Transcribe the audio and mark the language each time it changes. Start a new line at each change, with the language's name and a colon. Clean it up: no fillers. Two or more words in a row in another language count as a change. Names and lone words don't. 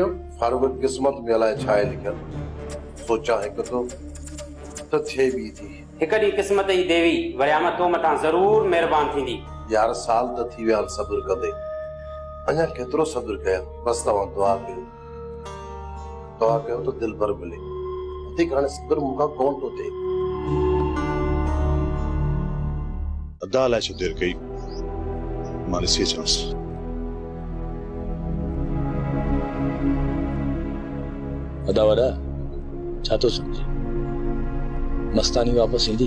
Sindhi: फारूक क़िस्मत में अलाए छा आहे लिखियलु सोचा हिकु तो त थिए बि थी। हिकु ॾींहुं क़िस्मत जी देवी वरियाम तो मथां ज़रूर महिरबान थींदी। यार साल त थी विया सब्र कंदे अञा केतिरो सब्र कया। बस तव्हां दुआ कयो तो दिल भर मिले। वधीक हाणे सब्र मूंखां कोन थो थिए। अदा लाइ छो देरि कई मां ॾिसी अचांसि। अदा वॾा छा थो सम्झे मस्तानी वापसि ईंदी?